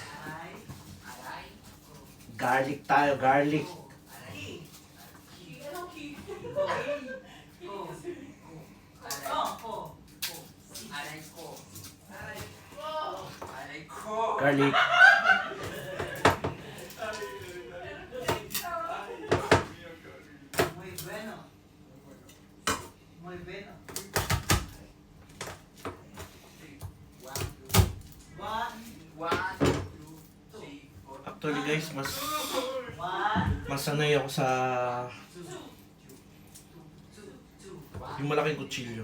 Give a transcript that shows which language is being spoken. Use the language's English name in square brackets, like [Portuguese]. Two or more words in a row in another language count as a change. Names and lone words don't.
[Filipino] Garlic tayo, garlic. Garlic. [Spanish] Muy bueno. Muy bueno. [English] Actually guys, [Filipino] mas [English] One, [Filipino] sanay ako sa [English] two, [Filipino] yung malaking kutsilyo.